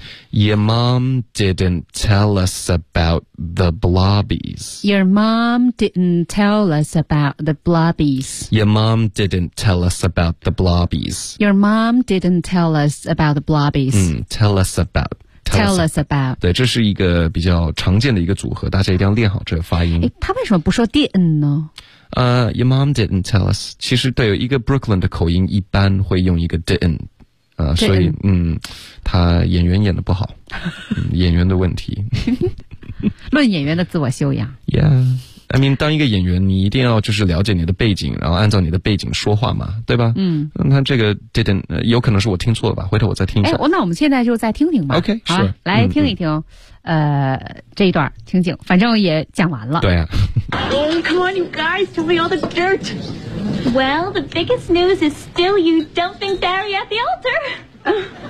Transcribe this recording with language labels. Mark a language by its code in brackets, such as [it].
[en] Your mom didn't tell us about the blobbies. Your mom didn't tell us about the blobbies. Your mom didn't tell us about the blobbies. Your mom didn't tell us about the blobbies. Tell us about. Tell us about. [zh] 对，这是一个比较常见的一个组合，大家一定要练好这个发音。他为什么不说 didn't 呢？ [en] Your mom didn't tell us. [zh] 其实对，有一个 Brooklyn 的口音一般会用一个 didn't。所以他演员演的不好演员的问题。论演员的自我修养。 [en] Yeah. I mean, [zh] 当一个演员你一定要就是了解你的背景，然后按照你的背景说话嘛，对吧？那这个 didn't, 有可能是我听错了吧，回头我再听一下。那我们现在就再听听吧。 [en] OK, [zh] 好、 [en] sure. [zh] 来听一听这一段听听，反正也讲完了。对啊。 [en] Oh, come on, you guys, tell me all the dirt. Well, the biggest news is still you dumping Barry at the altar.